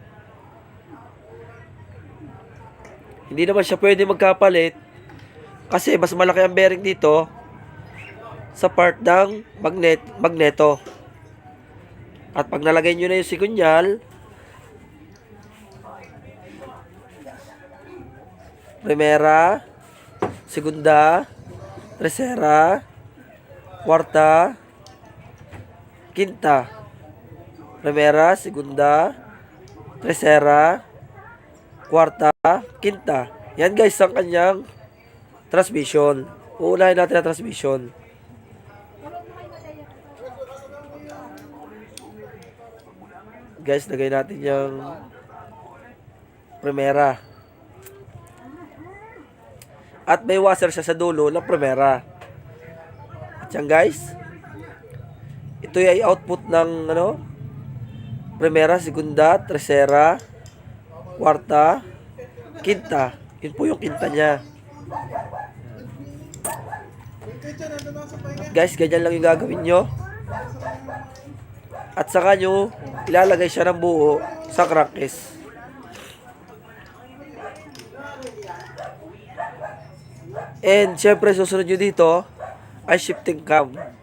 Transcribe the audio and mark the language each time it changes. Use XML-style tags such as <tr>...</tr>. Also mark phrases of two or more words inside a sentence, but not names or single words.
<tl>Hindi naman siya pwede magkapalit kasi mas malaki ang bearing dito sa part ng magneto. At pag nalagay nyo na yung sigunyal,</tl> <es>primera, segunda, tercera, cuarta, quinta. Primera, segunda, tercera, cuarta, quinta.</es> <tl>Yan guys ang kanyang transmission. Uunahin natin ang transmission. Guys, lagay natin yung primera. At may washer siya sa dulo ng primera. At yan guys, ito ay output ng</tl> <es>primera, segunda, tercera, cuarta, quinta.</es> <tl>Yun po yung quinta niya. At guys, ganyan lang yung gagawin nyo. At saka nyo ilalagay siya ng buo sa crankcase. And syempre susunod nyo dito ay</tl> <en>shifting cam.</en>